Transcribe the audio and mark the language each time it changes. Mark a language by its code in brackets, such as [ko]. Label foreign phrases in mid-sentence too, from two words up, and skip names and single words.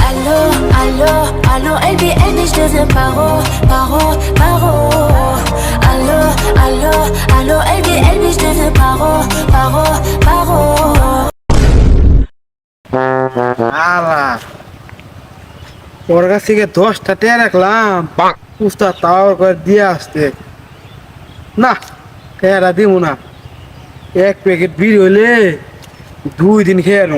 [fr] Allô, allô, allô, LBN, je deviens paro. Allô, allô, allô, LBN, je deviens paro. [bn] ওর কাছ থেকে 10টা টিয়া রাখলাম, উস্তাদ তাও করে দিয়ে আসতে না, টেরা দিব না। এক প্যাকেট বিড়ি হইলে 2 দিন খেয়ে আনুম।